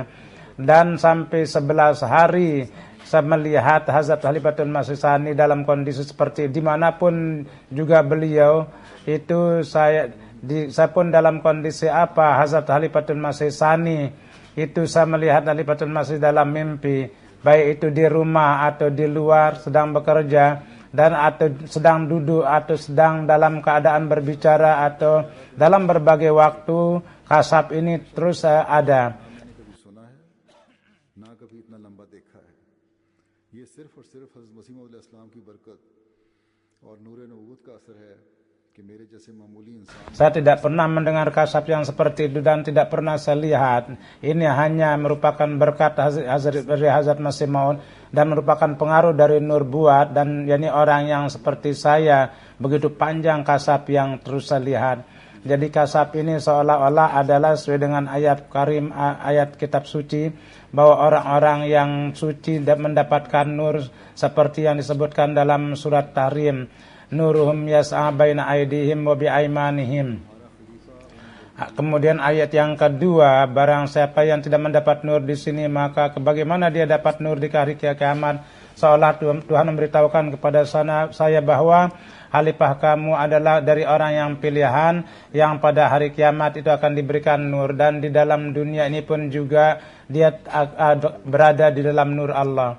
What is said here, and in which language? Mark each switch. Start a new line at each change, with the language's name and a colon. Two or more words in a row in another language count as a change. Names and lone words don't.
Indonesian: Dan sampai 11 hari saya melihat Hazrat Khalifatul Masih Tsani dalam kondisi seperti dimanapun juga beliau itu, saya pun dalam kondisi apa Hazrat Khalifatul Masih Tsani itu saya melihat Khalifatul Masih dalam mimpi, baik itu di rumah atau di luar sedang bekerja, dan atau sedang duduk atau sedang dalam keadaan berbicara atau dalam berbagai waktu, kasab ini terus ada.
Urdu: یہ صرف اور صرف حضرت مسیح موعود علیہ السلام کی برکت اور نور نبوت کا اثر ہے کہ میرے جیسے معمولی انسان.
Indonesian: Saya tidak pernah mendengar kasab yang seperti itu dan tidak pernah saya lihat. Ini hanya merupakan berkat Hazrat Masih Maud dan merupakan pengaruh dari nur buat, dan yakni orang yang seperti saya begitu panjang kasab yang terus saya lihat. Jadi kasab ini seolah-olah adalah sesuai dengan ayat karim, ayat kitab suci, bahwa orang-orang yang suci mendapatkan nur seperti yang disebutkan dalam surat Tahrim,
Arabic: نورهم يسعى بين أيديهم وبأيمانهم.
Indonesian: Kemudian ayat yang kedua, barang siapa yang tidak mendapat nur di sini, maka bagaimana dia dapat nur di hari kiamat? Seolah Tuhan memberitahukan kepada saya bahwa khalifah kamu adalah dari orang yang pilihan yang pada hari kiamat itu akan diberikan nur, dan di dalam dunia ini pun juga dia berada di dalam nur Allah.